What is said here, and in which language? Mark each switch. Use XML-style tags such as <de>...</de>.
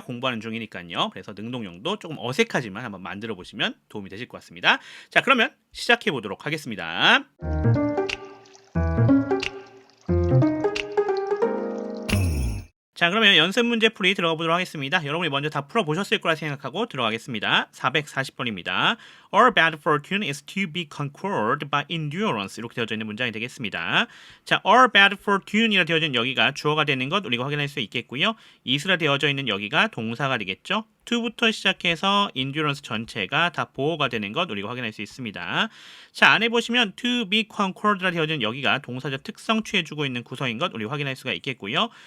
<ko>공부하는 중이니까요. 그래서 능동형도 조금 어색하지만 한번 만들어 보시면 도움이 되실 것 같습니다. 자, 그러면 시작해 보도록 하겠습니다. 자, 그러면 연습 문제 풀이 들어가 보도록 하겠습니다. 여러분이 먼저 다 풀어보셨을 거라 생각하고 들어가겠습니다. 440번입니다.</ko> <en>Our bad fortune is to be conquered by endurance.</en> <ko>이렇게 되어져 있는 문장이 되겠습니다. 자, our bad fortune이라 되어져 있는 여기가 주어가 되는 것 우리가 확인할 수 있겠고요. is라 되어져 있는 여기가 동사가 되겠죠. to부터 시작해서 endurance 전체가 다 보호가 되는 것 우리가 확인할 수 있습니다. 자, 안에 보시면 to be conquered라 되어진 여기가 동사적 특성 취해주고 있는 구성인 것 우리가 확인할 수가 있겠고요.</ko>